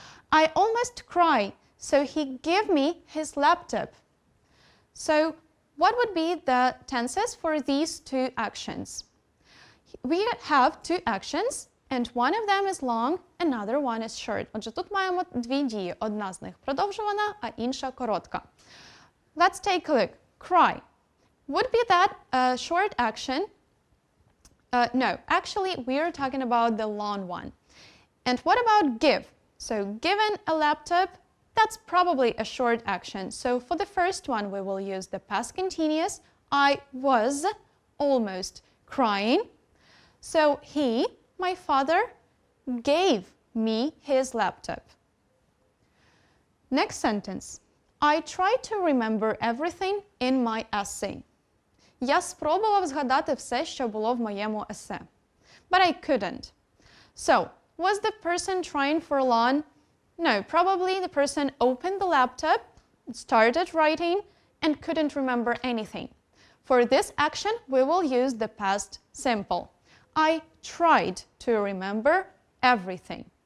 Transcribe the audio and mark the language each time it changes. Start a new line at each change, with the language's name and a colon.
English: I almost cried, so he gave me his laptop. So what would be the tenses for these two actions? We have two actions, and one of them is long, another one is short.
Ukrainian: Отже, тут маємо дві дії. Одна з них продовжувана, а інша коротка.
English: Let's take a look. Cry. Would be that a short action? No, actually we are talking about the long one. And what about give? So given a laptop, that's probably a short action. So for the first one, we will use the past continuous. I was almost crying. So he, my father, gave me his laptop. Next sentence. I tried to remember everything in my essay.
Ukrainian: Я спробував згадати все, що було в моєму есе.
English: But I couldn't. So, was the person trying for long? No, probably the person opened the laptop, started writing, and couldn't remember anything. For this action, we will use the past simple. I tried to remember everything.